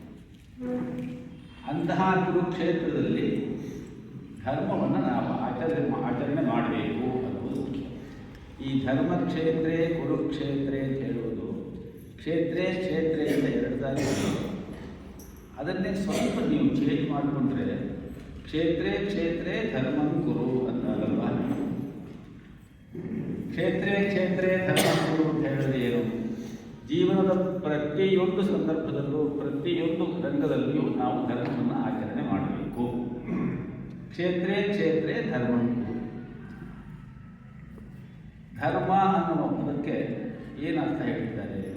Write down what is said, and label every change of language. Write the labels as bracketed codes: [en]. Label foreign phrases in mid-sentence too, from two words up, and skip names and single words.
[kn] ಅಂತಹ ಕುರುಕ್ಷೇತ್ರದಲ್ಲಿ ಧರ್ಮವನ್ನು ನಾವು ಆಚರಣೆ ಮಾಡಬೇಕು ಅನ್ನೋದು ಮುಖ್ಯ. ಈ [sa] ಧರ್ಮಕ್ಷೇತ್ರೇ ಕುರುಕ್ಷೇತ್ರೇ [kn] ಅಂತ ಹೇಳುವುದು [sa] ಕ್ಷೇತ್ರೇ ಕ್ಷೇತ್ರೇ [kn] ಅಂತ 2 ಸಾರಿ ಅದನ್ನೇ ಸ್ವಲ್ಪ ನೀವು ಚೇಂಜ್ ಮಾಡಿಕೊಂಡ್ರೆ [sa] ಕ್ಷೇತ್ರೇ ಕ್ಷೇತ್ರೇ ಧರ್ಮಂ ಕುರು [kn] ಅಂತಲ್ವ. [sa] ಕ್ಷೇತ್ರೇ ಕ್ಷೇತ್ರೇ ಧರ್ಮಂ ಕುರು [kn] ಅಂತ ಹೇಳಿದ್ರೆ ಏನು? ಜೀವನದ ಪ್ರತಿಯೊಂದು ಸಂದರ್ಭದಲ್ಲೂ ಪ್ರತಿಯೊಂದು ರಂಗದಲ್ಲಿಯೂ ನಾವು ಧರ್ಮವನ್ನು ಆಚರಣೆ ಮಾಡಬೇಕು. [sa] ಕ್ಷೇತ್ರೇ ಕ್ಷೇತ್ರೇ ಧರ್ಮಂ ಕುರು. [kn] ಧರ್ಮ ಅನ್ನುವ ಪದಕ್ಕೆ ಏನರ್ಥ ಹೇಳಿದ್ದಾರೆ?